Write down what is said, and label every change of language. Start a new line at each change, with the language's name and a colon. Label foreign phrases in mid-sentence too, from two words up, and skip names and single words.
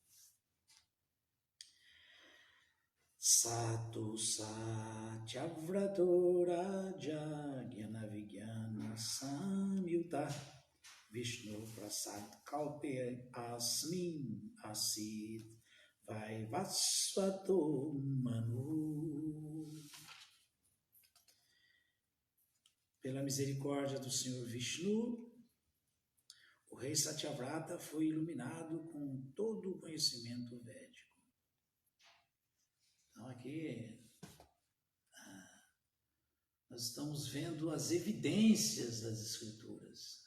Sanskrit: सतो सत्यव्रतो राजा ज्ञान विज्ञान संयुत विष्णु प्रसाद कल्पे अस्मिन् आसीद् वैवस्वतो मनु.
Portuguese: Pela misericórdia do Senhor Vishnu, o rei Satyavrata foi iluminado com todo o conhecimento védico. Então aqui nós estamos vendo as evidências das Escrituras.